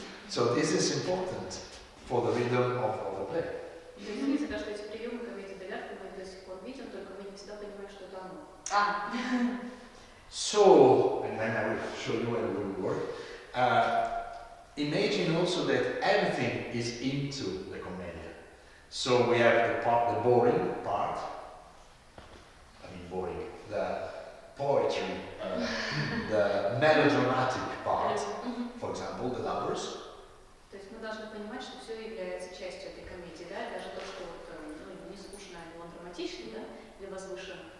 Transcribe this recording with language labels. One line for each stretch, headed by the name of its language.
English: So this is important for the rhythm of the play.
Russian: Видите, да, что эти приемы комедии Дель мы до сих пор видим, только мы не всегда понимаем, что это оно.
English: So, and then I will show you how it will work. Imagine also that everything is into the commedia. So we have the boring part. I mean boring. The poetry, the melodramatic part. For example, the lovers.
Russian: То есть мы должны понимать, что все является частью этой комедии, да, и даже то, что не скучно, а он драматичный, да, или возвышен.